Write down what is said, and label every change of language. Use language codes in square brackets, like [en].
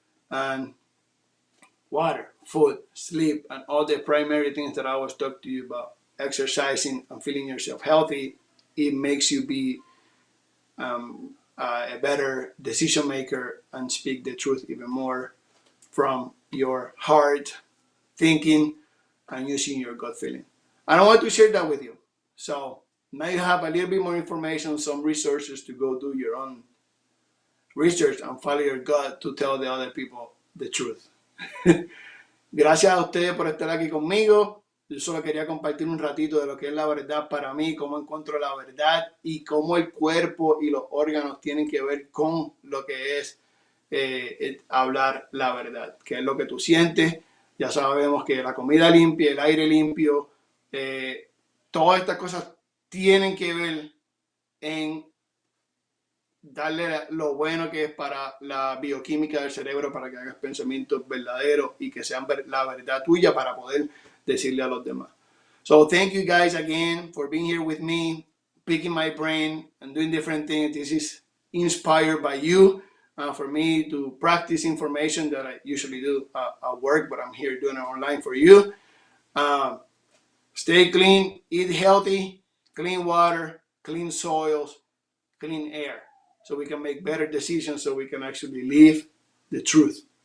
[en] And water, food, sleep, and all the primary things that I was talking to you about, exercising and feeling yourself healthy, it makes you be a better decision maker and speak the truth even more from your heart, thinking, and using your gut feeling. And I want to share that with you. So now you have a little bit more information, some resources to go do your own research and follow your gut to tell the other people the truth. [es] Gracias a ustedes por estar aquí conmigo. Yo solo quería compartir un ratito de lo que es la verdad para mí, cómo encuentro la verdad y cómo el cuerpo y los órganos tienen que ver con lo que es hablar la verdad, que es lo que tú sientes. Ya sabemos que la comida limpia, el aire limpio, todas estas cosas tienen que ver en darle lo bueno que es para la bioquímica del cerebro, para que hagas pensamientos verdaderos y que sean la verdad tuya para poder decirle a los demás. [en] So thank you guys again for being here with me, picking my brain and doing different things. This is inspired by you. For me to practice information that I usually do at work, but I'm here doing it online for you. Stay clean, eat healthy, clean water, clean soils, clean air, so we can make better decisions, so we can actually live the truth.